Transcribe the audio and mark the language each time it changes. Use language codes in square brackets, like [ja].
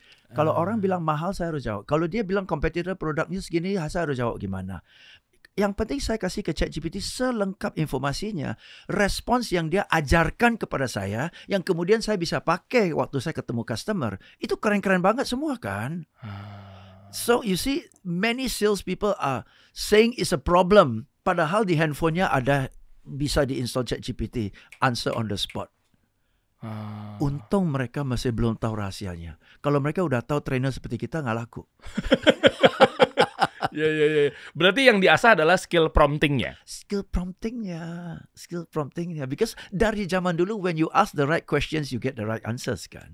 [id] Kalau orang bilang mahal, saya harus jawab. Kalau dia bilang kompetitor produknya segini, saya harus jawab gimana. Yang penting saya kasih ke ChatGPT selengkap informasinya, respons yang dia ajarkan kepada saya, yang kemudian saya bisa pakai waktu saya ketemu customer. Itu keren-keren banget semua kan. [en] So you see, many sales people are saying it's a problem, [id] padahal di handphonenya ada bisa diinstal ChatGPT, [en] answer on the spot. [id] Untung mereka masih belum tahu rahasianya. Kalau mereka udah tahu, trainer seperti kita nggak laku. Ya. Berarti yang diasah adalah skill promptingnya. [en] Skill promptingnya. Because [id] dari zaman dulu, [en] when you ask the right questions, you get the right answers kan.